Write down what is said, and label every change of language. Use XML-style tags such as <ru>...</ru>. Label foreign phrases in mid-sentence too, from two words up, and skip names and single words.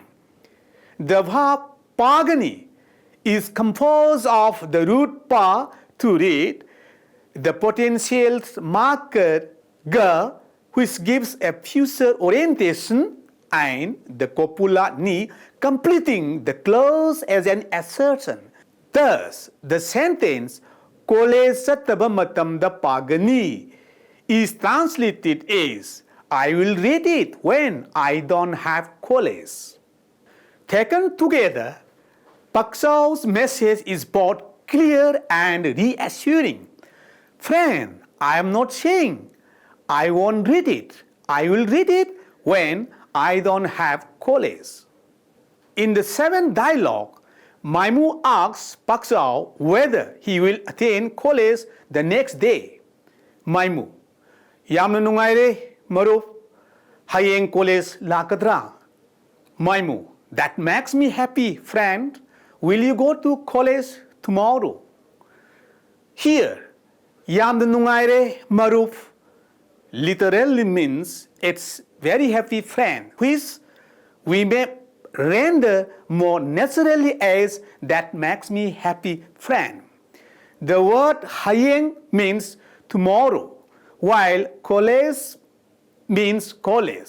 <en>The verb pagani is composed of the root pa, to read, the potential marker ga, which gives a future orientation, and the copula ni, completing the clause as an assertion. Thus, the sentence</en> <mni>Kole sattaba matam da pagani</mni> <en>is translated as, I will read it when I don't have college. Taken together, Pak Sao's message is both clear and reassuring. Friend, I am not saying I won't read it. I will read it when I don't have college. In the seventh dialogue, Maimu asks Pak Sao whether he will attend college the next day. Maimu,</en> <mni>yamna nungaire marup, hayeng college lakadra.</mni> <en>Maimu, that makes me happy, friend. Will you go to college tomorrow? Here,</en> <mni>yamna nungaire marup</mni> <en>literally means it's very happy friend, which we may render more naturally as that makes me happy friend. The word hayeng means tomorrow, while college means college.</en>